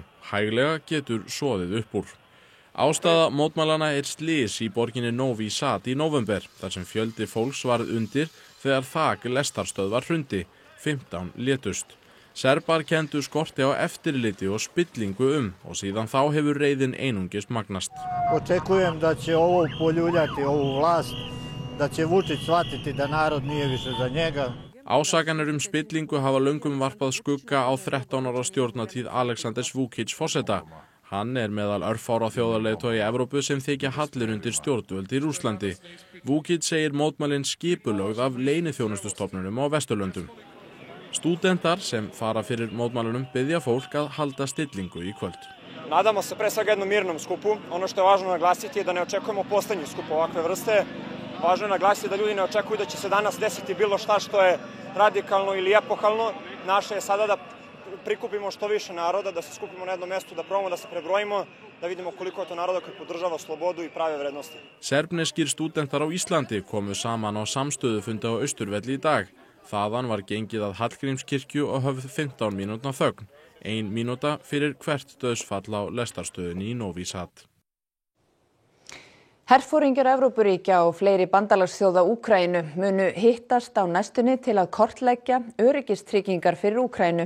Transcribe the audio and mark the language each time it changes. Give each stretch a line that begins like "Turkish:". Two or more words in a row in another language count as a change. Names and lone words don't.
Icelandic: Hæglega getur soðið upp úr. Ástæða mótmælana slys í borginni Novi Sad í nóvember, þar sem fjöldi fólks varð undir þegar þak lestarstöðvar hrundi. 15 létust. Serbar kenndu skorti á eftirliti og spillingu og síðan þá hefur reiðin einungis magnast.
Serbian: Očekujem da će ovo poljuljati ovu vlast, da će Vučić shvatiti da narod nije više za njega.
Icelandic: Ásakanir spillingu hafa löngum varpað skugga á 13 ára stjórnartíð Alexanders Vučić forseta. Hann meðal örfára þjóðarleiðtoga í Evrópu sem þykja hallir undir stjórnvöld í Rússlandi. Vučić segir mótmælin skipulögð af leyniþjónustustofnunum á Vesturlöndum. Stúdentar sem fara fyrir mótmælunum biðja fólk að halda stillingu í kvöld.
Serbian: Nadamo se pre svega jednom mirnom skupu. Ono što je važno naglasiti je da ne očekujemo poslednji skup ovakve vrste. Važno je naglasiti da ljudi ne očekuju da će se danas desiti bilo šta što je radikalno ili epohalno. Naše je sada da prikupimo što više naroda, da se skupimo na jednom mestu, da probamo da se prebrojimo, da vidimo koliko je to naroda koji podržava slobodu i prave vrednosti.
Icelandic: Serbneskir stúdentar á Íslandi komu saman á samstöðufundi á Austurvelli í dag. Þaðan var gengið að Hallgrímskirkju og höfð 15 mínútna þögn. 1 mínúta fyrir hvert dauðsfall á lestarstöðinni í Novi Sad. Herforingjar Evrópuríkja og fleiri bandalagsþjóða Úkraínu munu hittast á næstunni til að kortleggja öryggistryggingar fyrir Úkraínu.